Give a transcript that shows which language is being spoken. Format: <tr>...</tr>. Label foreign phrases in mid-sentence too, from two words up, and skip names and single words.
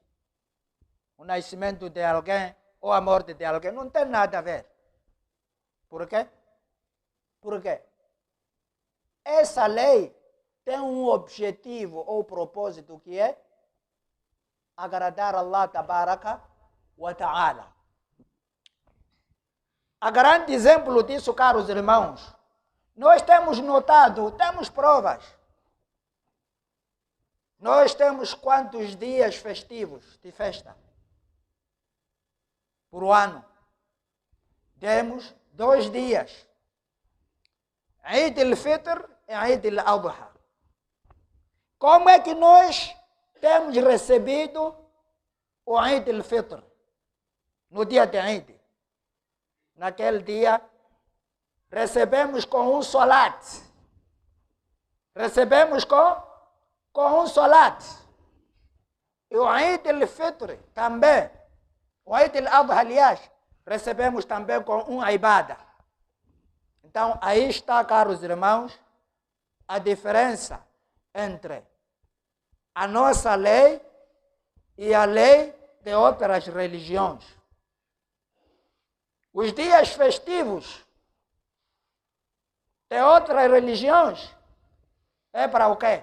<pt>O nascimento de alguém ou a morte de alguém não tem nada a ver. Por quê? Porque essa lei tem um objetivo ou propósito que é agradar</pt> <ar>الله تبارك وتعالى.</ar> <pt>A grande exemplo disso, caros irmãos, nós temos notado, temos provas. Nós temos quantos dias festivos de festa por ano? Temos 2 dias. Eid al-Fitr e Eid al-Adha. Como é que nós temos recebido o Eid al-Fitr? No dia de Eid. Naquele dia, recebemos com um salat. Recebemos com um salat. E o Eid al-Fitr também. O Eid al-Adha, aliás, recebemos também com um ibada. Então, aí está, caros irmãos, a diferença entre a nossa lei e a lei de outras religiões. Os dias festivos de outras religiões é para o quê?</pt>